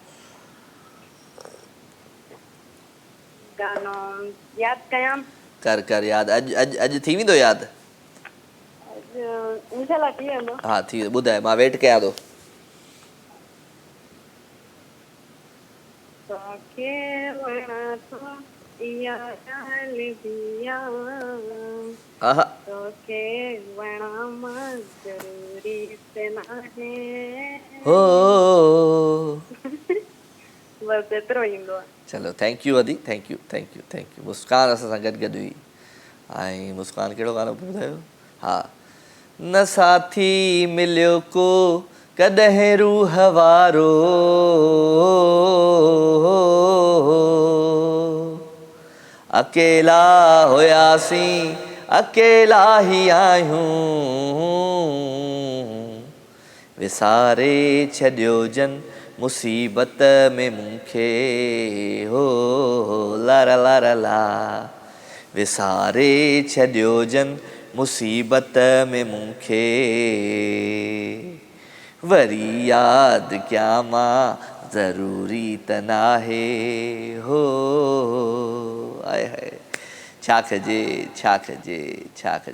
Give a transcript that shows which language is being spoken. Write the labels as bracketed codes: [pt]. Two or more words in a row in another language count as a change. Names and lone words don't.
[sd] गानो यादि कयां? कर कर यादि। अॼु थी वेंदो यादि? इंशाल्लाह थी वेंदो। हा थी वेंदो। ॿुधाए, मां वेट कयां थो। तोखे वणा थो दिया डाल दिया आहा तो के वणाम जरूरी से नाहे हो बस एतिरो ईंदो आहे। [en] चलो thank you अदी thank you thank you thank you. [sd] मुस्कान असां सां गॾु गॾु हुई ऐं मुस्कान कहिड़ो गानो पियो ॿुधायो? हा न साथी मिलियो को कॾहिं रूह वारो अकेला हुयासीं अकेला ई आहियूं विसारे छॾियो जन मुसीबत में मूंखे हो लारा लारा ला विसारे छॾियो जन मुसीबत में मूंखे वरी यादि कयां मां ज़रूरी त नाहे हो आए हाय छा कजे छा कजे छा कजे।